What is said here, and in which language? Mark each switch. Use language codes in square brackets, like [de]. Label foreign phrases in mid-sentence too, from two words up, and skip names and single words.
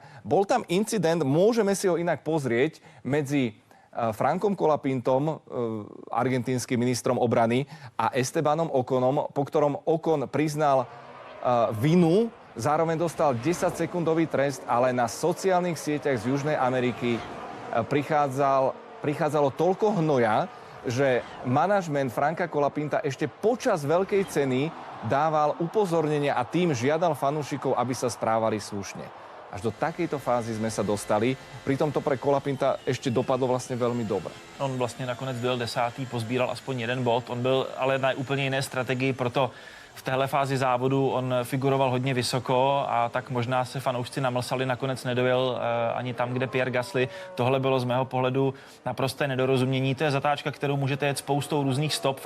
[sk] Bol tam incident, môžeme si ho inak pozrieť, medzi Frankom Colapintom, argentínskym ministrom obrany, a Estebanom Oconom, po ktorom Ocon priznal vinu, zároveň dostal 10-sekundový trest, ale na sociálnych sieťach z Južnej Ameriky prichádzalo toľko hnoja, že manažment Franka Colapinta ešte počas veľkej ceny dával upozornenia a tým žiadal fanúšikov, aby sa správali slušne. Až do takejto fázy sme sa dostali. Pritom to pre Colapinta ešte dopadlo vlastne veľmi dobre. [cs] On vlastně nakonec byl 10., pozbíral aspoň 1 bod. On byl ale na úplně jiné strategii, proto v téhle fázi závodu on figuroval hodně vysoko a tak možná se fanoušci namlsali, nakonec nedojel ani tam, kde Pierre Gasly. Tohle bylo z mého pohledu naprosté nedorozumění. To je zatáčka, kterou můžete jet spoustou různých stop.